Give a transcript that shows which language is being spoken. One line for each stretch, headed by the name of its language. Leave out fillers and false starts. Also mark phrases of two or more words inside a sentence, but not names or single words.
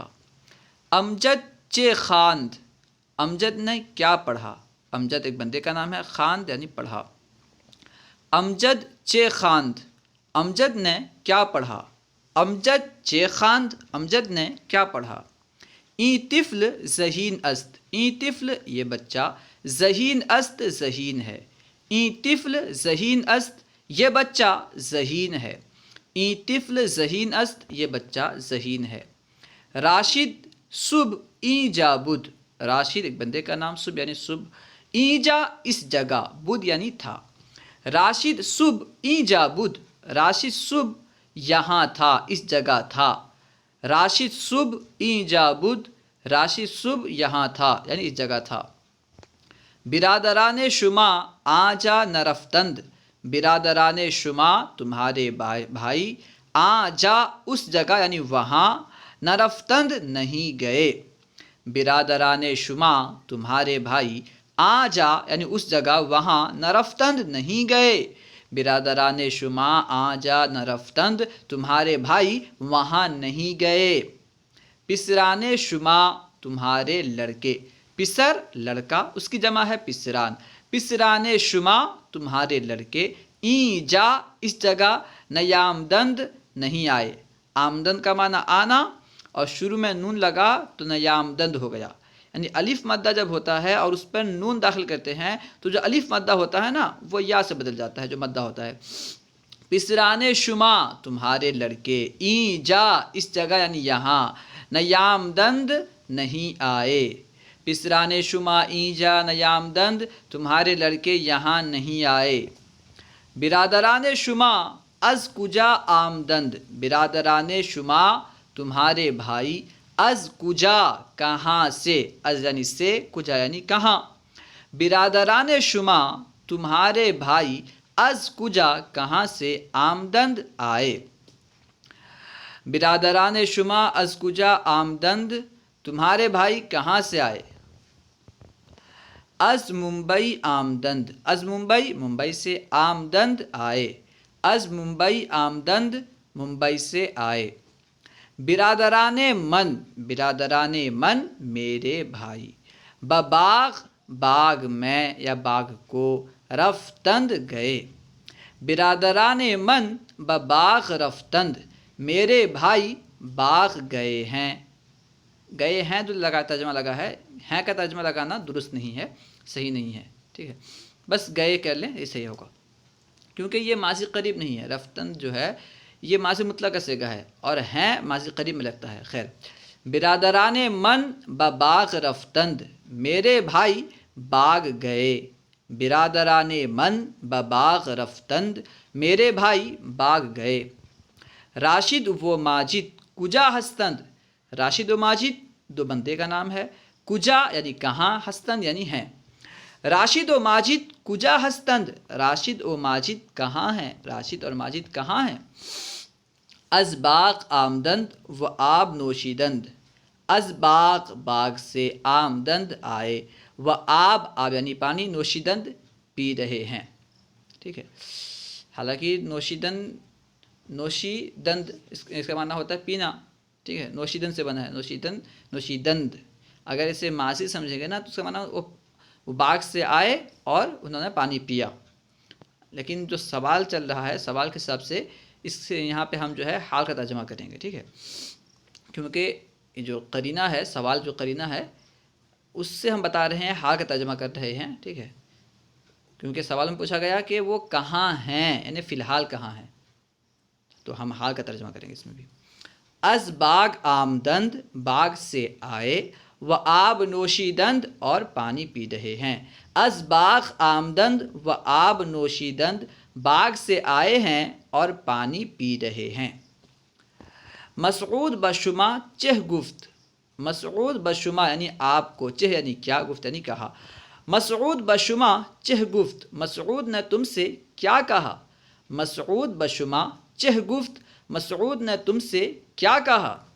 Persian: امجد چہ خواند،
Urdu: امجد نے کیا پڑھا۔ امجد ایک بندے کا نام ہے، خواند یعنی پڑھا۔
Persian: امجد چہ خواند،
Urdu: امجد نے کیا پڑھا۔
Persian: امجد چہ خواند،
Urdu: امجد نے کیا پڑھا۔
Persian: این طفل ذہین است، این طفل
Urdu: یہ بچہ،
Persian: ذہین است
Urdu: ذہین ہے۔
Persian: این طفل ذہین است
Urdu: یہ بچہ ذہین ہے۔
Persian: این طفل ذہین است
Urdu: یہ بچہ ذہین ہے۔
Persian: راشد صبح این جا بدھ،
Urdu: راشد ایک بندے کا نام، صبح یعنی صبح،
Persian: این جا
Urdu: اس جگہ، بدھ یعنی تھا۔
Persian: راشد صبح این جا بدھ،
Urdu: راشد صبح یہاں تھا، اس جگہ تھا۔
Persian: راشد صبح این جا بدھ،
Urdu: راشد صبح یہاں تھا یعنی اس جگہ تھا۔
Persian: برادران شما آنجا نرفتند، برادران شما
Urdu: تمہارے بھائی،
Persian: آنجا
Urdu: اس جگہ یعنی وہاں،
Persian: نرفتند
Urdu: نہیں گئے۔
Persian: برادران شما
Urdu: تمہارے بھائی، آنجا یعنی اس جگہ وہاں، نرفتند نہیں گئے۔
Persian: برادران شما آنجا نرفتند،
Urdu: تمہارے بھائی وہاں نہیں گئے۔
Persian: پسران شما
Urdu: تمہارے لڑکے، پسر لڑکا، اس کی جمع ہے پسران۔
Persian: پسران شما
Urdu: تمہارے لڑکے،
Persian: این جا
Urdu: اس جگہ، نیامدند نہیں آئے۔ آمدند کا معنی آنا اور شروع میں نون لگا تو نیامدند ہو گیا، یعنی الف مدہ جب ہوتا ہے اور اس پر نون داخل کرتے ہیں تو جو الف مدہ ہوتا ہے نا وہ یا سے بدل جاتا ہے، جو مدہ ہوتا ہے۔
Persian: پسران شما
Urdu: تمہارے لڑکے،
Persian: این جا
Urdu: اس جگہ یعنی یہاں، نیامدند نہیں آئے۔
Persian: پسران شما این جا نیامدند،
Urdu: تمہارے لڑکے یہاں نہیں آئے۔
Persian: برادران شما از کجا آمدند، برادران شما
Urdu: تمہارے بھائی،
Persian: از کجا
Urdu: کہاں سے، از یعنی سے، کجا یعنی کہاں۔
Persian: برادران شما
Urdu: تمہارے بھائی
Persian: از کجا
Urdu: کہاں سے
Persian: آمدند آئے۔ برادران شما از کجا آمدند،
Urdu: تمہارے بھائی کہاں سے آئے۔
Persian: از ممبئی آمدند، از ممبئی
Urdu: ممبئی سے،
Persian: آمدند آئے۔ از ممبئی آمدند
Urdu: ممبئی سے آئے۔
Persian: برادران من، برادران من
Urdu: میرے بھائی، بباغ باغ میں یا باغ کو، رفتند گئے۔
Persian: برادران من بباغ رفتند،
Urdu: میرے بھائی باغ گئے ہیں۔ گئے ہیں جو لگا ترجمہ لگا ہے، ہیں کا ترجمہ لگانا درست نہیں ہے، صحیح نہیں ہے، ٹھیک ہے، بس گئے کر لیں یہ صحیح ہوگا، کیونکہ یہ ماضی قریب نہیں ہے۔ رفتند جو ہے یہ ماضی مطلق کا صیغہ ہے اور ہیں ماضی قریب میں لگتا ہے۔ خیر،
Persian: برادران من بباغ رفتند،
Urdu: میرے بھائی باغ گئے۔
Persian: برادران من بباغ رفتند،
Urdu: میرے بھائی باغ گئے۔
Persian: راشد و ماجد کجا ہستند،
Urdu: راشد و ماجد دو بندے کا نام ہے، کجا یعنی کہاں، ہستند یعنی ہیں۔
Persian: راشد و ماجد کجا ہستند،
Urdu: راشد و ماجد کہاں ہیں، راشد اور ماجد کہاں ہیں۔
Persian: از باغ آمدند و آب نوشیدند، از باغ
Urdu: باغ سے،
Persian: آمدند آئے، و آب
Urdu: آب یعنی پانی،
Persian: نوشیدند
Urdu: پی رہے ہیں۔ ٹھیک ہے. حالانکہ نوشی دند اس کا معنی ہوتا ہے پینا. ٹھیک ہے، نوشی دند سے بنا ہے، نوشی دند. اگر اسے ماضی سمجھیں گے نا تو اس کا معنی وہ باغ سے آئے اور انہوں نے پانی پیا. لیکن جو سوال چل رہا ہے، سوال کے حساب سے اس سے یہاں پہ ہم جو ہے حال کا ترجمہ کریں گے. ٹھیک ہے، کیونکہ جو قرینہ ہے، سوال جو قرینہ ہے اس سے ہم بتا رہے ہیں، حال کا ترجمہ کر رہے ہیں. ٹھیک ہے، کیونکہ سوال میں پوچھا گیا کہ وہ کہاں ہیں، یعنی فی الحال کہاں ہیں، تو ہم حال کا ترجمہ کریں گے اس میں بھی.
Persian: از باغ آمدند،
Urdu: باغ سے آئے،
Persian: و آب نوشیدند،
Urdu: اور پانی پی رہے ہیں.
Persian: از باغ آمدند و آب نوشیدند،
Urdu: باغ سے آئے ہیں اور پانی پی رہے ہیں.
Persian: مسعود بشما چہ گفت، مسعود بشما
Urdu: یعنی آپ کو،
Persian: چہ
Urdu: یعنی کیا،
Persian: گفت
Urdu: یعنی کہا.
Persian: مسعود بشما چہ گفت،
Urdu: مسعود نے تم سے کیا کہا.
Persian: مسعود بشما چہ گفت،
Urdu: مسعود نے تم سے کیا کہا.